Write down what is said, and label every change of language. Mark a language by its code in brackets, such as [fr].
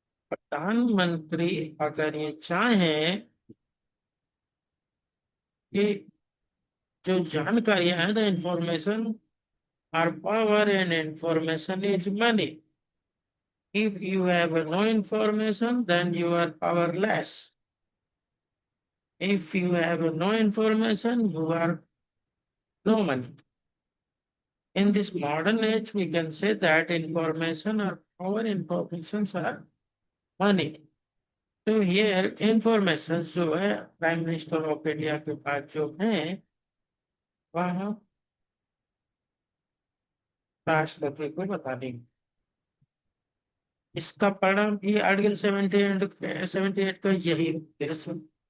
[hi] प्रधानमंत्री अगर ये चाहें कि जो जानकारियां है, [en] The information are power and information is money, if you have no information then you are powerless, if you have no information you are no money. In this modern age we can say that information or power, informations are money. [hi] तो ये information जो है [en] prime minister of India [hi] के पास जो है वह राष्ट्रपति को बता देंगे। इसका परिणाम ये आर्टिकल 78 का यही उद्देश्य।